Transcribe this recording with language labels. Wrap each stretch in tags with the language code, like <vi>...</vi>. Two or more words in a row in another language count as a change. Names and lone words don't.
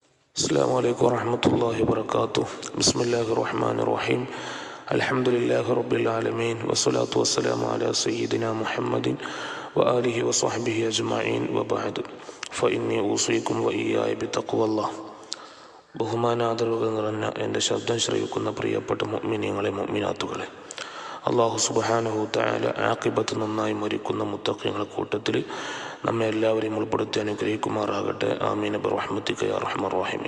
<ar>السلام عليكم ورحمة الله وبركاته. بسم الله الرحمن الرحيم. الحمد لله رب العالمين والصلاة والسلام على سيدنا محمد وآله وصحبه أجمعين وبعد فإني أوصيكم وإياي بتقوى الله.</ar> <ml>ബഹുമാനാദരവുകൾ നിറഞ്ഞ എൻ്റെ ശബ്ദം ശ്രവിക്കുന്ന പ്രിയപ്പെട്ട മുഅ്മിനീങ്ങളെ മുഅ്മിനാത്തുകളെ,</ml> <ar>الله سبحانه تعالى</ar> <ml>ആഖിബത്ത് നന്നായി മരിക്കുന്ന മുത്തഖീങ്ങളുടെ കൂട്ടത്തിൽ നമ്മെ എല്ലാവരെയും ഉൾപ്പെടുത്തി അനുഗ്രഹിക്കുമാറാകട്ടെ.</ml> <ar>آمين برحمتك يا أرحم الراحمين.</ar>